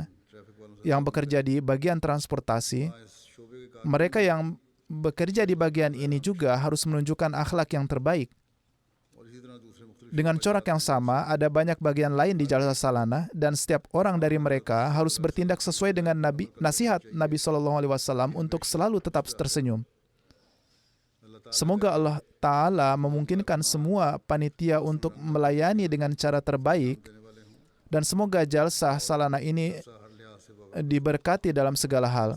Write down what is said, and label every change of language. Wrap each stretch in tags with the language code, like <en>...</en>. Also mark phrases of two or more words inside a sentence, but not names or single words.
<ur>ट्रैफिक वालों से</ur> <id>yang bekerja di bagian transportasi.</id> <ur>इस शोबे के</ur> <id>Mereka yang bekerja di bagian ini juga harus menunjukkan akhlak yang terbaik.</id> <ur>और इसी तरह दूसरे मुख्तलिफ</ur> <id>Dengan corak yang sama, ada banyak bagian lain di jalsa salanah dan setiap orang dari mereka harus bertindak sesuai dengan nasihat Nabi SAW untuk selalu tetap tersenyum. Semoga Allah Ta'ala memungkinkan semua panitia untuk melayani dengan cara terbaik dan semoga jalsa salanah ini diberkati dalam segala hal.</id>